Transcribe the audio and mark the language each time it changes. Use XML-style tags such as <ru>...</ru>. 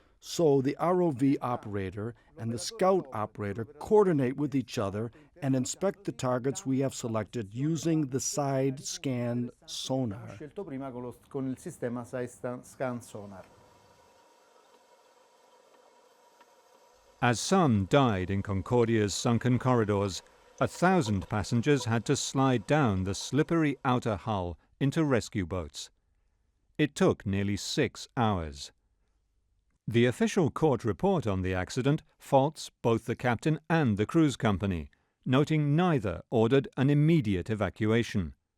<en>So the ROV operator and the scout operator coordinate with each other and inspect the targets we have selected using the side scan sonar.</en> <it>Scelto prima con il sistema side scan sonar.</it> <en>As some died in Concordia's sunken corridors, 1,000 passengers had to slide down the slippery outer hull into rescue boats. It took nearly 6 hours. The official court report on the accident faults both the captain and the cruise company, noting neither ordered an immediate evacuation.</en>